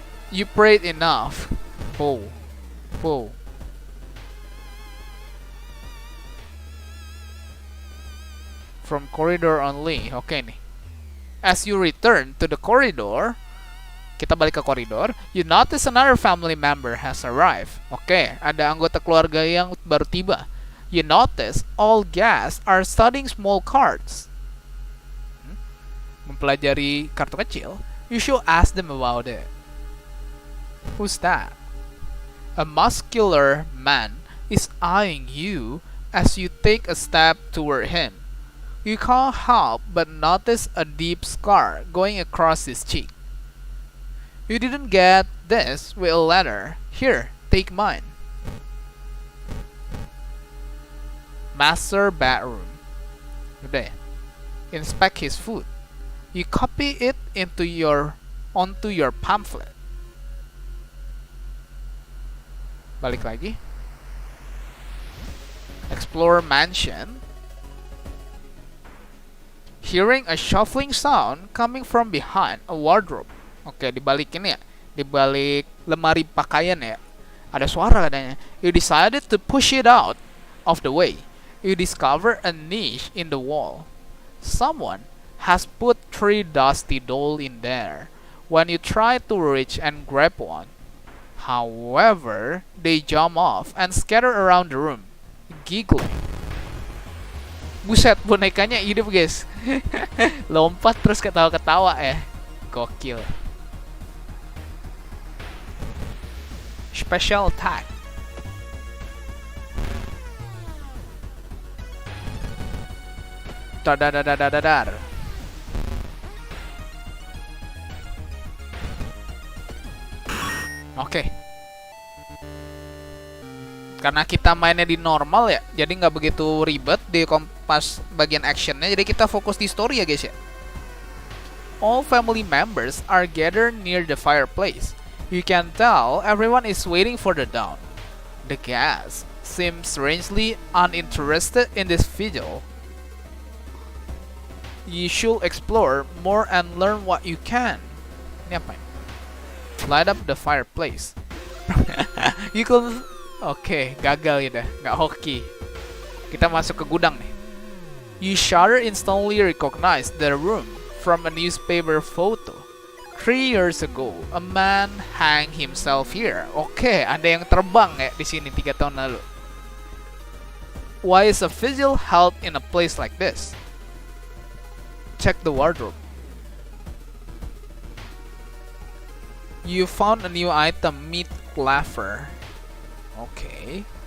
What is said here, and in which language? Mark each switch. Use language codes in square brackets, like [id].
[en] You prayed enough. Bow. Bow. From corridor only. [id] Oke nih. [en] As you return to the corridor, [id] kita balik ke koridor, [en] you notice another family member has arrived. [id] Oke, ada anggota keluarga yang baru tiba. [en] You notice all guests are studying small cards. [id] Mempelajari kartu kecil. [en] You should ask them about it. Who's that? A muscular man is eyeing you as you take a step toward him. You can't help but notice a deep scar going across his cheek. You didn't get this with a letter. Here, take mine. Master bedroom. [id] Udah ya. [en] Inspect his food. You copy it onto your pamphlet. [id] Balik lagi. [en] Explore mansion. Hearing a shuffling sound coming from behind a wardrobe. [id] Oke, dibalik ini ya, dibalik lemari pakaian ya, ada suara katanya. [en] You decided to push it out of the way. You discover a niche in the wall. Someone has put 3 dusty dolls in there. When you try to reach and grab one, however, they jump off and scatter around the room, giggling. [id] Buset, bonekanya hidup guys. Lompat terus ketawa-ketawa ya. Gokil. [en] Special attack. Dadadadadadadar. [id] Oke. Karena kita mainnya di normal ya, jadi nggak begitu ribet di kompas bagian actionnya. Jadi kita fokus di story ya guys ya. [en] All family members are gathered near the fireplace. You can tell everyone is waiting for the dawn. The guests seem strangely uninterested in this vigil. You should explore more and learn what you can. [id] Ini apa? [en] Light up the fireplace. You could... [id] Oke, gagal ya dah. Nggak hoki. Kita masuk ke gudang nih. [en] You shudder instantly recognize the room from a newspaper photo. 3 years ago, a man hanged himself here. [id] Oke, ada yang terbang ya di sini 3 tahun lalu. [en] Why is a vigil held in a place like this? Check the wardrobe. You found a new item, meat cleaver. Okay.